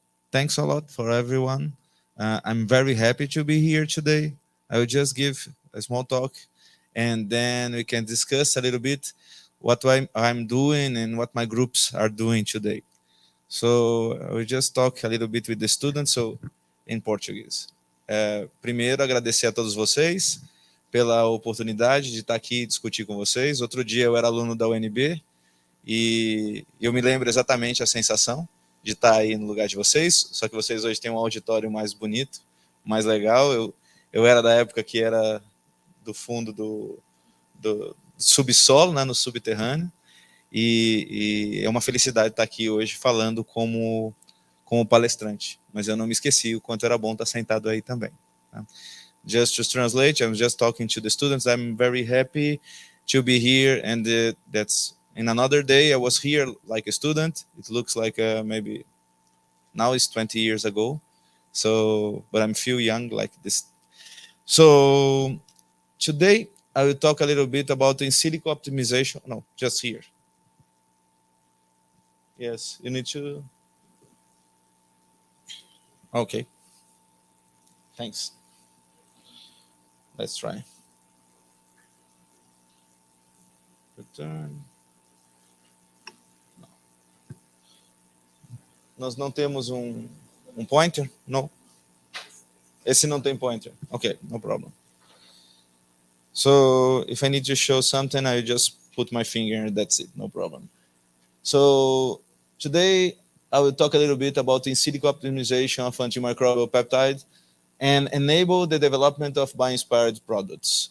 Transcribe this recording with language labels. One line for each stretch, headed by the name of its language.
English: Thanks a lot for everyone. I'm very happy to be here today. I will just give a small talk, and then we can discuss a little bit what I'm doing and what my groups are doing today. So I will just talk a little bit with the students, so in Portuguese.
Portuguese: Primeiro, agradecer a todos vocês pela oportunidade de estar aqui e discutir com vocês. Outro dia eu era aluno da UNB, e eu me lembro exatamente a sensação de estar aí no lugar de vocês, só que vocês hoje têm um auditório mais bonito, mais legal. Eu era da época que era do fundo do subsolo, né, no subterrâneo, e é uma felicidade estar aqui hoje falando como palestrante, mas eu não me esqueci o quanto era bom estar sentado aí também. Tá?
English: Just to translate, I'm just talking to the students. I'm very happy to be here, and that's in another day I was here like a student. It looks like maybe now it's 20 years ago. So, but I'm feel young like this. So today I will talk a little bit about in silico optimization. No, just here. Yes, you need to. Okay. Thanks. Let's try. Return.
Portuguese: Nós não temos um pointer? No. Esse não tem pointer.
English: Okay, no problem. So if I need to show something, I just put my finger and that's it, no problem. So today I will talk a little bit about in silico optimization of antimicrobial peptide and enable the development of bio-inspired products.